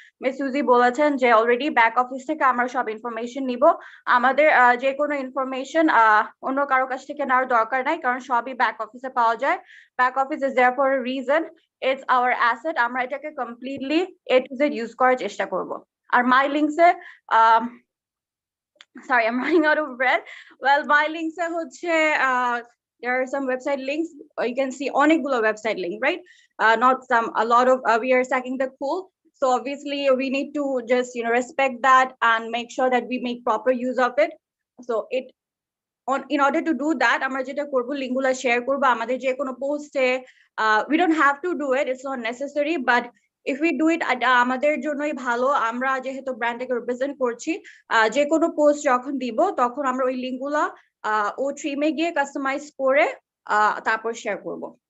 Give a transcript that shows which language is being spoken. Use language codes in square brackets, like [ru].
[bn] Miss সুজি বলেছেন যে অলরেডি ব্যাক অফিস থেকে আমরা সব ইনফরমেশন নিব, আমাদের যে কোনো ইনফরমেশন অন্য কারো কাছ থেকে নেওয়ার দরকার নাই, কারণ সবই ব্যাক অফিসে পাওয়া যায়। [en] Back office is there for a reason, it's our asset. [bn] আমরা এটাকে completely A to Z use করার চেষ্টা করব। [en] আর মাই লিঙ্কসে sorry, I'm running out of breath. Well, my links are there are some website links. You can see [bn] অনেকগুলো website link, [en] right? Not some, a lot of, we are stacking the pool. So obviously we need to just, respect that and make sure that we make proper use of it. So in order to do that, [bn] আমরা যেটা করব, লিঙ্কগুলো share করব আমাদের যে কোনো পোস্টে। [en] We don't have to do it, it's not necessary, but if we do it, [bn] আমাদের জন্যই ভালো। আমরা যেহেতু ব্র্যান্ডটাকে রিপ্রেজেন্ট করছি, যে কোনো পোস্ট যখন দিব তখন আমরা ওই লিঙ্কগুলো ও থ্রিমে গিয়ে কাস্টমাইজ করে তারপর শেয়ার করব।